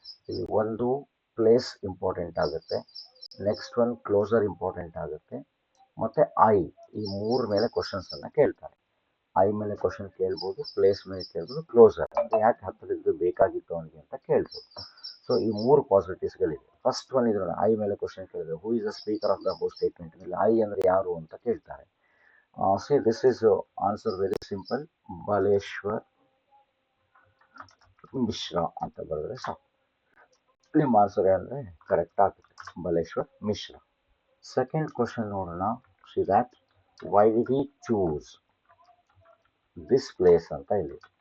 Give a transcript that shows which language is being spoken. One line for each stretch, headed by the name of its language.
Kannada: ಇಲ್ಲಿ ಒಂದು place important ಆಗುತ್ತೆ, ನೆಕ್ಸ್ಟ್ ಒನ್ ಕ್ಲೋಸರ್ ಇಂಪಾರ್ಟೆಂಟ್ ಆಗುತ್ತೆ, ಮತ್ತು ಐ, ಈ 3 ಮೇಲೆ ಕ್ವಶನ್ಸನ್ನು ಕೇಳ್ತಾರೆ. ಐ ಮೇಲೆ ಕ್ವಶನ್ ಕೇಳ್ಬೋದು, ಪ್ಲೇಸ್ ಮೇಲೆ ಕೇಳ್ಬೋದು, ಕ್ಲೋಸರ್ ಅಂದರೆ ಯಾಕೆ ಹತ್ತಿರದ್ದು ಬೇಕಾಗಿತ್ತು ಅವನಿಗೆ ಅಂತ ಕೇಳ್ಬೋದು. ಸೊ ಈ 3 ಪಾಸಿಬಿಲಿಟೀಸ್ಗಳಿದೆ. ಫಸ್ಟ್ ಒನ್ ಇದ್ರಲ್ಲಿ ಐ ಮೇಲೆ ಕ್ವಶನ್ ಕೇಳಿದ್ರೆ,
English: Who is the speaker of the above statement.
Kannada: ಇಲ್ಲಿ ಐ ಅಂದರೆ ಯಾರು ಅಂತ ಕೇಳ್ತಾರೆ.
English: See, this is answer very simple.
Kannada: Baleshwar Mishra ಅಂತ ಬರೆದ್ರೆ ಸಾಕು. ನಿಮ್ಮ ಆನ್ಸರ್ ಅಂದರೆ ಕರೆಕ್ಟ್ ಆಗುತ್ತೆ, ಬಲೇಶ್ವರ್ ಮಿಶ್ರಾ. ಸೆಕೆಂಡ್ ಕ್ವಶನ್ ನೋಡೋಣ.
English: see that why did he choose this place
Kannada: ಅಂತ ಇಲ್ಲಿ.